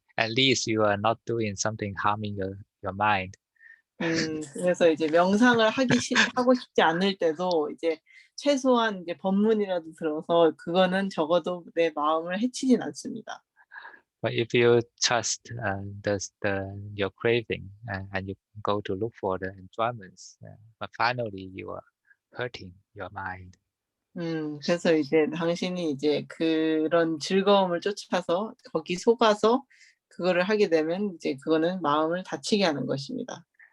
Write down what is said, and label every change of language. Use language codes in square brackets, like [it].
[en] At least you are not doing something harming your mind. [ko] 그래서 이제 명상을 하고 싶지 않을 때도 이제 최소한 이제 법문이라도 들어서 그거는 적어도 내 마음을 해치진 않습니다. [en] But if you trust your craving and you go to look for the enjoyments, but finally you are hurting your mind. [ko] 그래서 이제 당신이 이제 그런 즐거움을 쫓아서 거기 속아서 그거를 하게 되면 이제 그거는 마음을 다치게 하는 것입니다.